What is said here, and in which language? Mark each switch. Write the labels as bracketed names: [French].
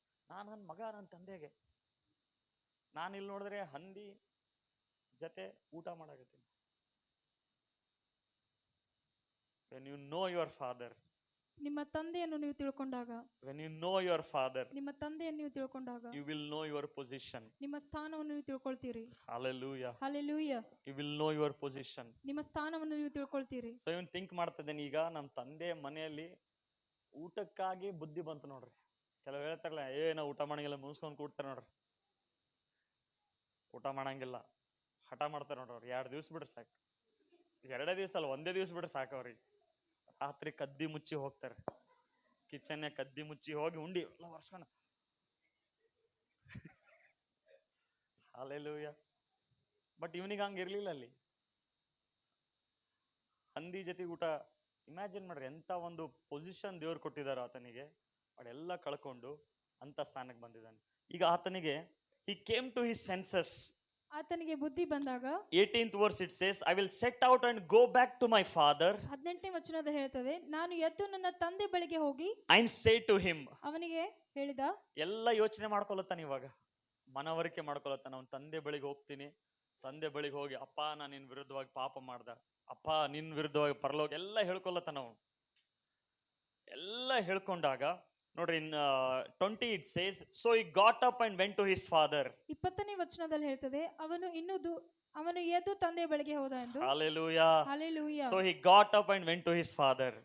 [Kannada] ನನ್ನ ಮಗ ನನ್ನ ತಂದೆಗೆ, ನಾನು ಇಲ್ಲಿ ನೋಡಿದ್ರೆ ಹಂದಿ ಜೊತೆ ಊಟ ಮಾಡಾಕತ್ತೀನಿ. [English] when you know your father, [Kannada] ನಿಮ್ಮ ತಂದೆಯನ್ನು ನೀವು ತಿಳ್ಕೊಂಡಾಗ, [English] when you know your father, [Kannada] ನಿಮ್ಮ ತಂದೆಯನ್ನು ನೀವು ತಿಳ್ಕೊಂಡಾಗ, [English] you will know your position. [Kannada] ನಿಮ್ಮ ಸ್ಥಾನವನ್ನು ನೀವು ತಿಳ್ಕೊಳ್ತೀರಿ. [English] Hallelujah. Hallelujah. You will know your position. [Kannada] ನಿಮ್ಮ ಸ್ಥಾನವನ್ನು ನೀವು ತಿಳ್ಕೊಳ್ತೀರಿ. ಸೊ ಇವನ್ ಥಿಂಕ್ ಮಾಡ್ತಿದ್ದೇನೆ, ಈಗ ನಮ್ಮ ತಂದೆ ಮನೆಯಲ್ಲಿ ಊಟಕ್ಕಾಗಿ ಬುದ್ಧಿ ಬಂತು ನೋಡ್ರಿ. ಕೆಲವು ಹೇಳ್ತಾರಲ್ಲ, ನಾವು ಊಟ ಮಾಡಂಗಿಲ್ಲ, ಮುಗಿಸ್ಕೊಂಡು ಕೂಡ್ತಾರೆ ನೋಡ್ರಿ. ಊಟ ಮಾಡಂಗಿಲ್ಲ, ಹಠ ಮಾಡ್ತಾರೆ ನೋಡ್ರಿ. ಅವ್ರು 2 ದಿವ್ಸ ಬಿಡ್ರಿ ಸಾಕು. 2 ದಿವ್ಸ ಅಲ್ಲ, 1 ದಿವ್ಸ ಬಿಡ್ರಿ ಸಾಕು ಅವ್ರಿಗೆ. ರಾತ್ರಿ ಕದ್ದಿ ಮುಚ್ಚಿ ಹೋಗ್ತಾರೆ, ಕಿಚನ್ ಕದ್ದಿ ಮುಚ್ಚಿ ಹೋಗಿ ಉಂಡಿ ಎಲ್ಲ ವರ್ಷ. ಹಲ್ಲೆಲೂಯಾ. ಬಟ್ ಇವನಿಗೆ ಹಂಗಿರ್ಲಿಲ್ಲ. ಅಲ್ಲಿ ಹಂದಿ ಜೊತೆ ಊಟ. ಇಮ್ಯಾಜಿನ್ ಮಾಡ್ರಿ, ಎಂತ ಒಂದು ಪೊಸಿಷನ್ ದೇವ್ರು ಕೊಟ್ಟಿದಾರ ಆತನಿಗೆ. ಅದೆಲ್ಲ ಕಳ್ಕೊಂಡು ಅಂತ ಸ್ಥಾನಕ್ಕೆ ಬಂದಿದ್ದಾನೆ. ಈಗ ಆತನಿಗೆ [English] he came to his senses. [Kannada] ಆತನಿಗೆ ಬುದ್ಧಿ ಬಂದಾಗ [English] 18th verse it says, I will set out and go back to my father. [Kannada] 18ನೇ ವಚನದಲ್ಲಿ ಹೇಳ್ತದೆ, ನಾನು ಎದ್ದು ನನ್ನ ತಂದೆ ಬಳಿಗೆ ಹೋಗಿ [English] and say to him. [Kannada] ಅವನಿಗೆ ಹೇಳಿದ. ಎಲ್ಲ ಯೋಚನೆ ಮಾಡ್ಕೊಳತ್ತಾನ ಇವಾಗ, ಮನವರಿಕೆ ಮಾಡ್ಕೊಳತ್ತಾನ. ಅವನ ತಂದೆ ಬಳಿಗೆ ಹೋಗ್ತೀನಿ. ತಂದೆ ಬಳಿಗೆ ಹೋಗಿ, ಅಪ್ಪ ನಾನು ನಿನ್ ವಿರುದ್ಧವಾಗಿ ಪಾಪ ಮಾಡ್ದ, ಅಪ್ಪ ನಿನ್ ವಿರುದ್ಧವಾಗಿ ಪರಲೋಕ, ಎಲ್ಲ ಹೇಳ್ಕೊಳತ್ತಾನ ಅವನು. ಎಲ್ಲ ಹೇಳ್ಕೊಂಡಾಗ ನೋಡ್ರಿ, ಇನ್ [English] 20 it says, so he got up and went to his father. [Kannada] 20ನೇ ವಚನದಲ್ಲಿ ಹೇಳ್ತದೆ, ಅವನು ಇನ್ನೂ ಅವನು ಎದ್ದು ತಂದೆಯ ಬಳಿಗೆ ಹೋದ ಎಂದು. [English] Hallelujah. Hallelujah. So he got up and went to his father.